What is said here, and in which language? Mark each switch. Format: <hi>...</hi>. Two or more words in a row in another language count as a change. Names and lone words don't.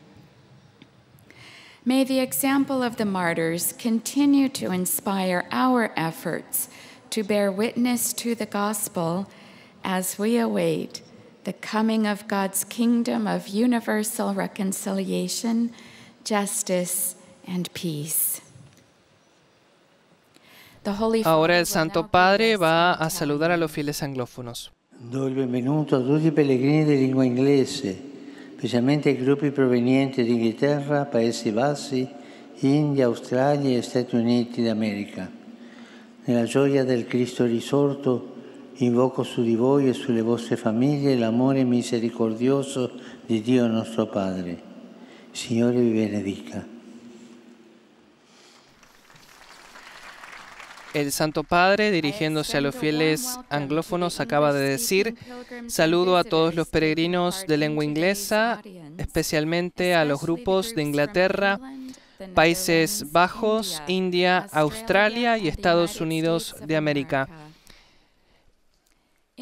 <en>May the example of the martyrs continue to inspire our efforts to bear witness to the gospel as we await the coming of God's kingdom of universal reconciliation, justice, and peace.</en> <es>Ahora el Santo Padre va a saludar a los fieles anglófonos.</es> <it>Do il benvenuto a tutti i pellegrini di lingua inglese, specialmente ai gruppi provenienti da Inghilterra, Paesi Bassi, India, Australia e Stati Uniti d'America. Nella gioia del Cristo risorto, invoco su di voi e sulle vostre famiglie l'amore misericordioso di Dio nostro Padre. Il Signore vi benedica.</it> <es>El Santo Padre, dirigiéndose a los fieles anglófonos, acaba de decir: saludo a todos los peregrinos de lengua inglesa, especialmente a los grupos de Inglaterra, Países Bajos, India, Australia y Estados Unidos de América.</es>